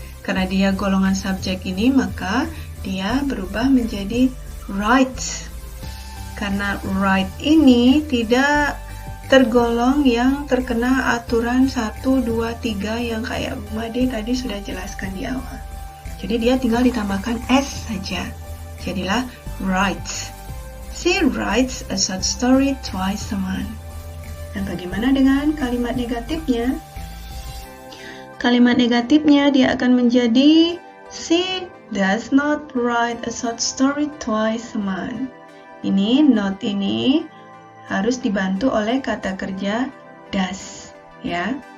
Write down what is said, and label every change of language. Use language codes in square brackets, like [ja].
[id] Karena dia golongan subjek ini, maka dia berubah menjadi writes. Karena write ini tidak tergolong yang terkena aturan 1, 2, 3 yang kayak Bu Made tadi sudah jelaskan di awal. Jadi dia tinggal ditambahkan S saja. Jadilah writes. [en] She writes a short story twice a month. [id] Dan bagaimana dengan kalimat negatifnya? Kalimat negatifnya dia akan menjadi [en] she does not write a short story twice a month. [id] Ini not ini harus dibantu oleh kata kerja does, ya.